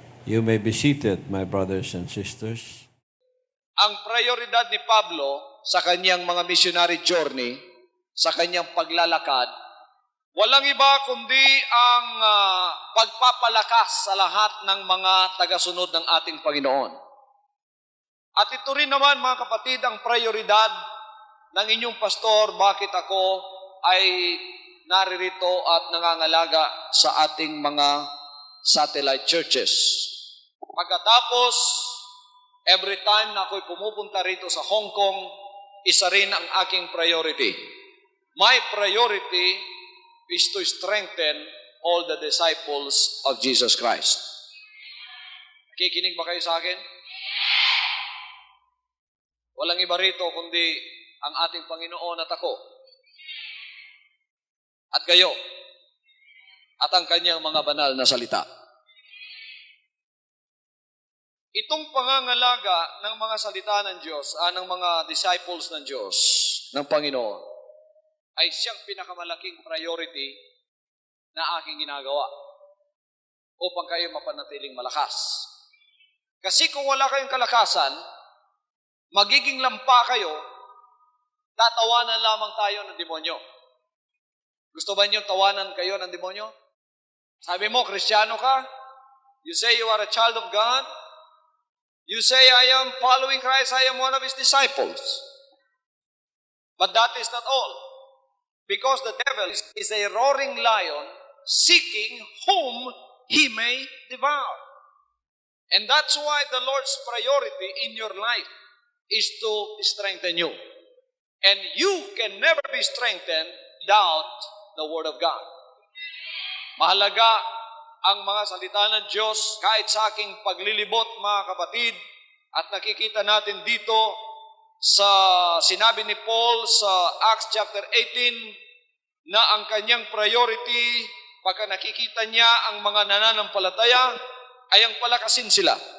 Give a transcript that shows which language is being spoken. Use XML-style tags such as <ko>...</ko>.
<en>You may be seated, my brothers and sisters.</en> <tl>Ang prioridad ni Pablo sa kanyang mga missionary journey, sa kanyang paglalakad, walang iba kundi ang pagpapalakas sa lahat ng mga tagasunod ng ating Panginoon. At ito rin naman, mga kapatid, ang prioridad ng inyong pastor, bakit ako ay naririto at nangangalaga sa ating mga</tl> <en>satellite churches.</en> <tl>Pagkatapos,</tl> <en>every time</en> <tl>na ako'y pumupunta rito sa Hong Kong, isa rin ang aking priority.</tl> <en>My priority is to strengthen all the disciples of Jesus Christ.</en> <tl>Kikinig ba kayo sa akin? Walang iba rito kundi ang ating Panginoon at ako. At kayo. At ang kanyang mga banal na salita. Itong pangangalaga ng mga salita ng Diyos, ng mga disciples ng Diyos, ng Panginoon, ay siyang pinakamalaking priority na aking ginagawa upang kayo mapanatiling malakas. Kasi kung wala kayong kalakasan, magiging lampa kayo, tatawanan lamang tayo ng demonyo. Gusto ba niyo tawanan kayo ng demonyo? Sabi mo, Kristiyano ka?</tl> <en>You say you are a child of God? You say, I am following Christ, I am one of His disciples. But that is not all. Because the devil is a roaring lion seeking whom he may devour. And that's why the Lord's priority in your life is to strengthen you. And you can never be strengthened without the Word of God.</en> <tl>Mahalaga ang mga salita ng Diyos kahit sa aking paglilibot, mga kapatid, at nakikita natin dito sa sinabi ni Paul sa Acts chapter 18 na ang kanyang priority pagka nakikita niya ang mga nananampalataya ay ang palakasin sila.</tl>